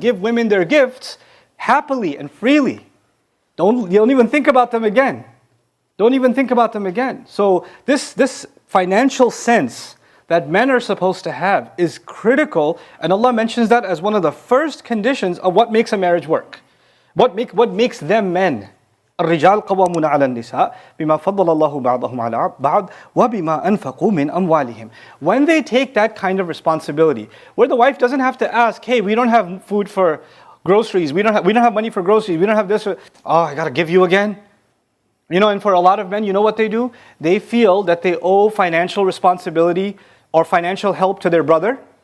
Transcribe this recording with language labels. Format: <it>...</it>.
<en>Give women their gifts happily and freely. Don't even think about them again. Don't even think about them again. So this financial sense that men are supposed to have is critical, and Allah mentions that as one of the first conditions of what makes a marriage work. What makes them men.</en> <ar>الرجال قوامون على النساء بما فضل الله بعضهم على بعض وبما أنفقوا من أموالهم.</ar> <en>When they take that kind of responsibility, where the wife doesn't have to ask, hey, we don't have food for groceries, we don't have money for groceries, we don't have this, I gotta give you again. And for a lot of men, you know what they do? They feel that they owe financial responsibility or financial help to their brother.</en>